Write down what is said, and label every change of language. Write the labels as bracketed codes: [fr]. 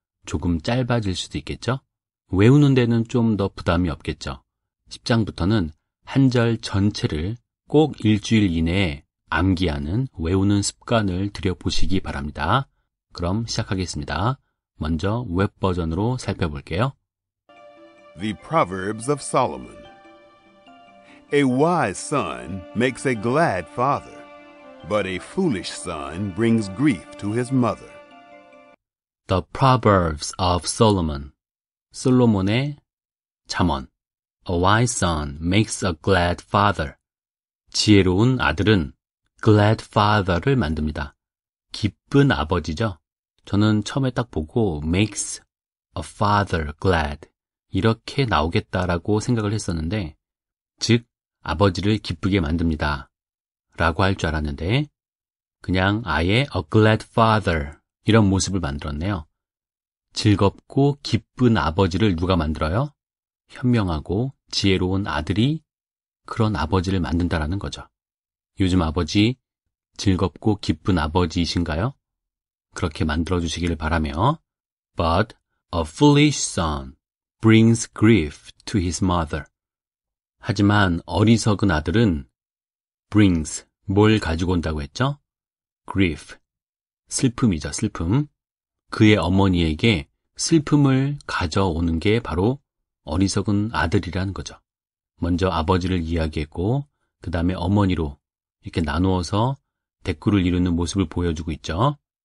[ko] 조금 짧아질 수도 있겠죠? 외우는 데는 좀 더 부담이 없겠죠. 10장부터는 한 절 전체를 꼭 일주일 이내에 암기하는 외우는 습관을 들여보시기 바랍니다. 그럼 시작하겠습니다. 먼저 웹 버전으로 살펴볼게요. [en] The Proverbs of Solomon. A wise son makes a glad father, but a foolish son brings grief to his mother. The Proverbs of Solomon. [ko] 솔로몬의 잠언. [en] A wise son makes a glad father. [ko] 지혜로운 아들은 [en] glad father [ko] 를 만듭니다. 기쁜 아버지죠. 저는 처음에 딱 보고 [en] makes a father glad [ko] 이렇게 나오겠다라고 생각을 했었는데, 즉 아버지를 기쁘게 만듭니다 라고 할 줄 알았는데 그냥 아예 [en] a glad father [ko] 이런 모습을 만들었네요. 즐겁고 기쁜 아버지를 누가 만들어요? 현명하고 지혜로운 아들이 그런 아버지를 만든다라는 거죠. 요즘 아버지 즐겁고 기쁜 아버지이신가요? 그렇게 만들어주시기를 바라며 [en] But a foolish son brings grief to his mother. [ko] 하지만 어리석은 아들은 [en] brings, [ko] 뭘 가지고 온다고 했죠? grief, 슬픔이죠, 슬픔. 그의 어머니에게 슬픔을 가져오는 게 바로 어리석은 아들이라는 거죠. 먼저 아버지를 이야기했고 그 다음에 어머니로 이렇게 나누어서 대꾸를 이루는 모습을 보여주고 있죠.